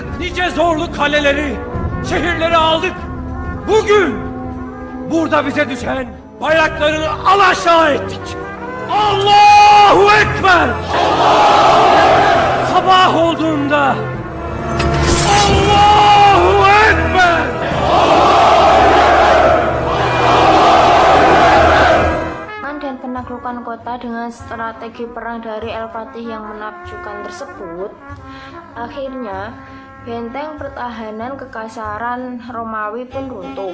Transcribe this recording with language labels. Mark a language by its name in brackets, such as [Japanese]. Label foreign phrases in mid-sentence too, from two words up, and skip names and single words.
[Turkish] Nice zorlu kaleleri, şehirleri aldık. Bugün burada bize düşen bayraklarını alaşağı ettik. [Arabic] Allahu Ekber! [Turkish] Sabah olduğunda [Arabic] Allahu Ekber! [Indonesian] Dan penaklukan kota dengan strategi perang dari El-Fatih yang menakjubkan tersebut, akhirnya benteng pertahanan kekaisaran Romawi pun runtuh.